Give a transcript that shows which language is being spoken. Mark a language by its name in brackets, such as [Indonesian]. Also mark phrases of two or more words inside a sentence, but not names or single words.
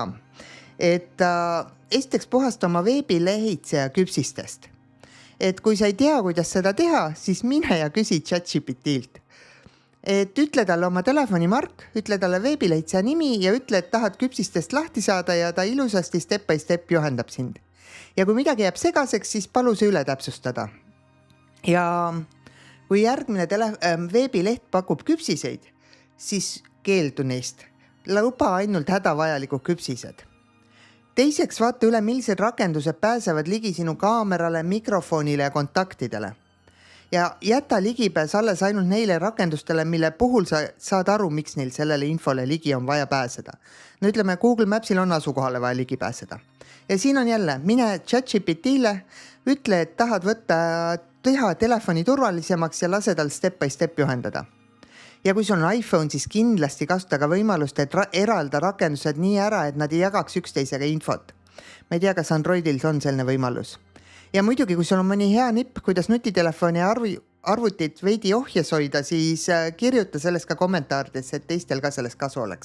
[Estonian] Et esiteks puhasta oma veebilehitseja küpsistest. Et kui sa ei tea, kuidas seda teha, siis mine ja küsi ChatGPT-lt. Et ütle talle oma telefonimark, ütle talle veebilehitseja nimi ja ütle, et tahad küpsistest lahti saada ja ta ilusasti [English] step by step [Estonian] juhendab sind. Ja kui midagi jääb segaseks, siis palu see üle täpsustada. Ja kui järgmine veebileht pakub küpsiseid, siis keeldu neist. Luba ainult hädavajalikud küpsised. Teiseks vaata üle, millised rakendused pääsevad ligi sinu kaamerale, mikrofonile ja kontaktidele. Ja jäta ligipääs alles ainult neile rakendustele, mille puhul sa saad aru, miks neil sellele infole ligi on vaja pääseda. No ütleme, Google Mapsil on asukohale vaja ligi pääseda. Ja siin on jälle, mine ChatGPT-le, ütle, et tahad võtta teha telefoni turvalisemaks ja lase tal [English] step by step [Estonian] juhendada. Ja kui sul on iPhone, siis kindlasti kasuta ka võimalust, et eralda rakendused nii ära, et nad ei jagaks üksteisega infot. Ma ei tea, kas Androidil on selline võimalus. Ja muidugi, kui sul on mõni hea nipp, kuidas nutitelefoni arvutit veidi ohjes hoida, siis kirjuta sellest ka kommentaarides, et teistel ka sellest kasu oleks.